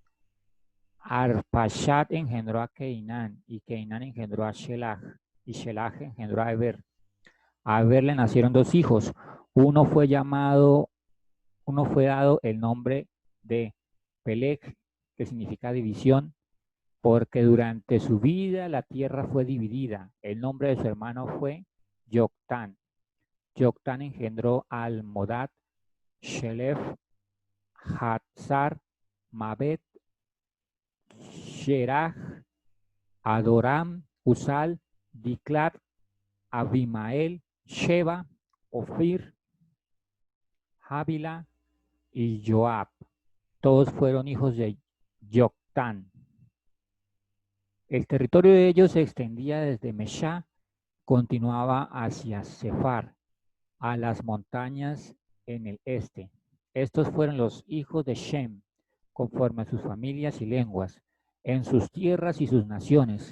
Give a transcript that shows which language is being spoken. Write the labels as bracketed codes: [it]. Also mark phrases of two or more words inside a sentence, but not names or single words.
[es] Arpachshad engendró a Keinán y Keinán engendró a Shelah y Shelah engendró a Eber. A Eber le nacieron dos hijos. Uno fue dado el nombre de Peleg, que significa división, porque durante su vida la tierra fue dividida. El nombre de su hermano fue Yoctán. Yoctán engendró a Almodad, Shelef, Hatzar, Mabet, Sherach, Adoram, Usal, Diklat, Abimael, Sheba, Ofir, Javila y Joab. Todos fueron hijos de Yoctán. El territorio de ellos se extendía desde Meshá, continuaba hacia Sefar, a las montañas en el este. Estos fueron los hijos de Shem, conforme a sus familias y lenguas, en sus tierras y sus naciones.